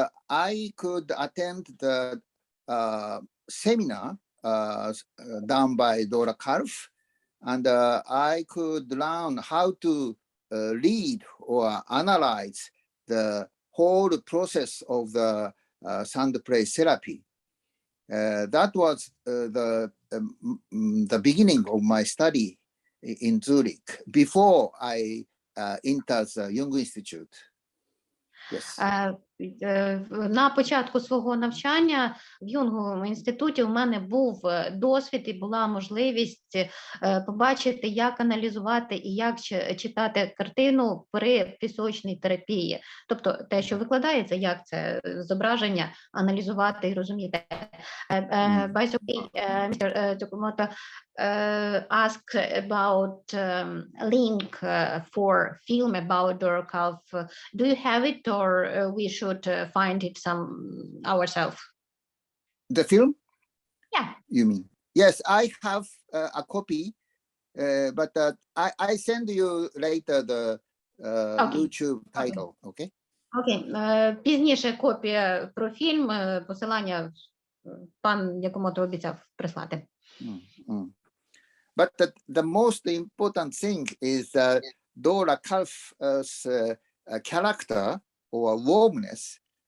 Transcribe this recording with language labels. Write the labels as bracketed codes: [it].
[en] I could attend the seminar done by Dora Karp, and I could learn how to read or analyze the whole process of the sound play therapy. That was the beginning of my study in Zurich before I entered the Jung Institute. Yes. [uk] На початку свого навчання в Юнговому інституті у мене був досвід і була можливість побачити, як аналізувати і як читати картину при пісочній терапії. Тобто те, що викладається, як це зображення аналізувати і розуміти. [en] By the way, Mr. Tsukamoto asked about link for film about Dora Karp. Do you have it, or we should find it ourselves? The film? Yeah. You mean? Yes, I have a copy, but I send you later the YouTube title, okay? [uk] Окей. Пізніше копія про фільм, посилання пан Якомото обіцяв прислати. [en] But the most important thing is Dora Karp's character or warmness.